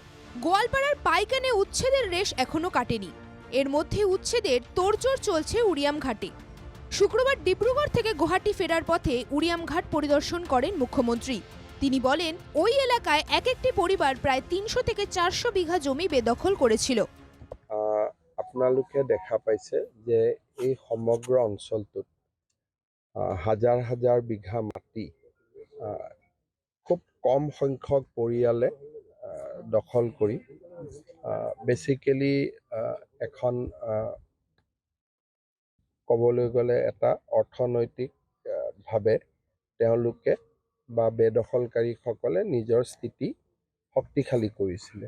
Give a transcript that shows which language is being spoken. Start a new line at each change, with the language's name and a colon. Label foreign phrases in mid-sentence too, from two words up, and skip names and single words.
Bangla: গোয়ালপাড়ার পাইকানে উচ্ছেদের রেশ এখনো কাটেনি। এর মধ্যে উচ্ছেদের তোড়জোড় চলছে উড়িয়ামঘাটে। শুক্রবার ডিব্রুগড় থেকে গুয়াহাটি ফেরার পথে উড়িয়ামঘাট পরিদর্শন করেন মুখ্যমন্ত্রী। তিনি বলেন, ওই এলাকায় এক একটি পরিবার প্রায় ৩০০ থেকে ৪০০ বিঘা জমি বেদখল করেছিল।
Assamese: আপোনালোকে দেখা পাইছে যে এই সমগ্র অঞ্চলটোত হাজাৰ হাজাৰ বিঘা মাটি খুব কম সংখ্যক পৰিয়ালে দখল কৰি বেচিকেলি এখন ক'বলৈ গ'লে এটা অৰ্থনৈতিকভাৱে তেওঁলোকে বা বেদখলকাৰীসকলে নিজৰ স্থিতি শক্তিশালী কৰিছিলে।